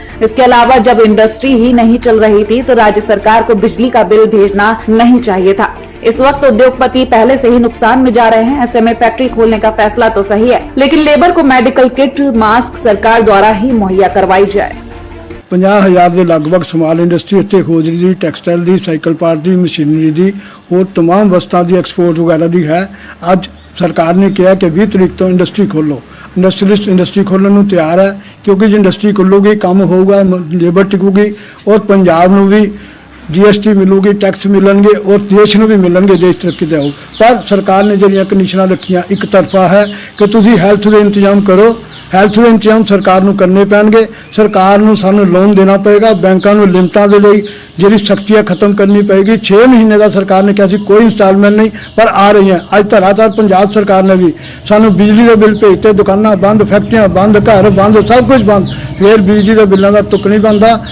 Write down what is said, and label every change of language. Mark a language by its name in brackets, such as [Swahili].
[Hindi] इसके अलावा जब इंडस्ट्री ही नहीं चल रही थी तो राज्य सरकार को बिजली का बिल भेजना नहीं चाहिए था। इस वक्त उद्योगपति पहले से ही नुकसान में जा रहे हैं। ऐसे में फैक्ट्री खोलने का फैसला तो सही है, लेकिन लेबर को मेडिकल किट, मास्क सरकार द्वारा ही मुहैया करवाई जाए। [Punjabi] 50,000 ਦੇ ਲਗਭਗ ਸਮਾਲ ਇੰਡਸਟਰੀ ਇੱਥੇ ਖੋਜਰੀ ਦੀ, ਟੈਕਸਟਾਈਲ ਦੀ, ਸਾਈਕਲ ਪਾਰਟ ਦੀ, ਮਸ਼ੀਨਰੀ ਦੀ, ਹੋਰ तमाम ਵਸਤਾਂ ਦੀ ਐਕਸਪੋਰਟ ਵਗੈਰਾ ਦੀ ਹੈ। ਅੱਜ ਸਰਕਾਰ ਨੇ ਕਿਹਾ ਕਿ 20 ਤਰੀਕ ਤੋਂ ਇੰਡਸਟਰੀ ਖੋਲੋ। [Hindi] इंडस्ट्रियलिस्ट इंडस्ट्री खोलने ਨੂੰ ਤਿਆਰ ਹੈ, क्योंकि जो इंडस्ट्री खुलोगी काम होगा, लेबर टिकूगी और पंजाब ਨੂੰ भी GST मिलूगी, टैक्स मिलणगे और देश ਨੂੰ भी मिलणगे, देश तरक्की ਤੇ ਆਊ। पर सरकार ने [Punjabi] ਜਿਹੜੀਆਂ ਕੰਡੀਸ਼ਨਾਂ ਰੱਖੀਆਂ ਇੱਕ ਤਰਫਾ ਹੈ कि ਤੁਸੀਂ ਹੈਲਥ ਦੇ ਇੰਤਜ਼ਾਮ ਕਰੋ, ਹੈਲਥ ਦੇ ਇੰਤਜ਼ਾਮ ਸਰਕਾਰ ਨੂੰ ਕਰਨੇ ਪੈਣਗੇ। ਸਰਕਾਰ ਨੂੰ ਸਾਨੂੰ ਲੋਨ ਦੇਣਾ ਪਏਗਾ, ਬੈਂਕਾਂ ਨੂੰ ਲਿਮਟਾਂ ਦੇ ਲਈ ਜਿਹੜੀ ਸਖਤੀਆਂ ਖਤਮ ਕਰਨੀ ਪਏਗੀ। 6 ਮਹੀਨੇ ਦਾ ਸਰਕਾਰ ਨੇ ਕਿਹਾ ਸੀ ਕੋਈ ਇੰਸਟਾਲਮੈਂਟ ਨਹੀਂ, ਪਰ ਆ ਰਹੀ ਹੈ। ਅੱਜ ਧਰਾਤਲ ਪੰਜਾਬ ਸਰਕਾਰ ਨੇ ਵੀ ਸਾਨੂੰ ਬਿਜਲੀ ਦੇ ਬਿੱਲ ਭੇਜਤੇ, ਦੁਕਾਨਾਂ ਬੰਦ, ਫੈਕਟਰੀਆਂ ਬੰਦ, ਘਰ ਬੰਦ, ਸਭ ਕੁਝ ਬੰਦ, ਫਿਰ ਬਿਜਲੀ ਦੇ ਬਿੱਲਾਂ ਦਾ ਤੁਕ ਨਹੀਂ ਬਣਦਾ।